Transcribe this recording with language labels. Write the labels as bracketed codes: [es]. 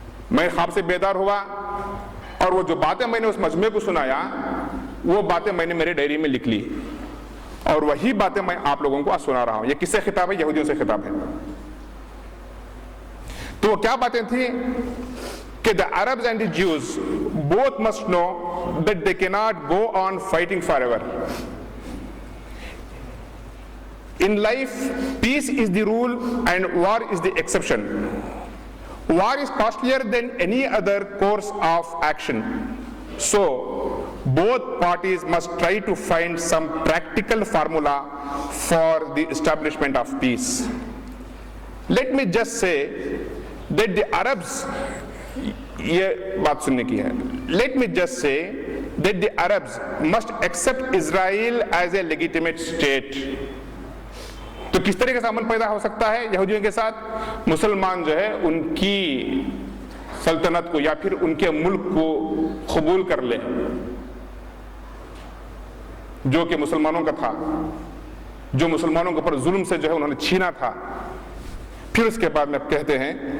[ur] میں خواب سے بیدار ہوا، اور وہ جو باتیں میں نے اس مجمع کو سنایا وہ باتیں میں نے میرے ڈائری میں لکھ لی، اور وہی باتیں میں آپ لوگوں کو آج سنا رہا ہوں۔ یہ کس سے خطاب ہے؟ یہودیوں سے خطاب ہے۔ تو وہ کیا باتیں تھیں کہ [en] the Arabs and the Jews both must know that they cannot go on fighting forever. In life, peace is the rule and war is the exception. War is costlier than any other course of action. So, both parties must try to find some practical formula for the establishment of peace. Let me just say that the Arabs, [ur] یہ بات سننے کی ہے، [en] let me just say that the Arabs must accept Israel as a legitimate state. [ur] تو کس طریقے سے امن پیدا ہو سکتا ہے یہودیوں کے ساتھ؟ مسلمان جو ہے ان کی سلطنت کو یا پھر ان کے ملک کو قبول کر لے جو کہ مسلمانوں کا تھا، جو مسلمانوں کے اوپر ظلم سے جو ہے انہوں نے چھینا تھا۔ پھر اس کے بعد میں کہتے ہیں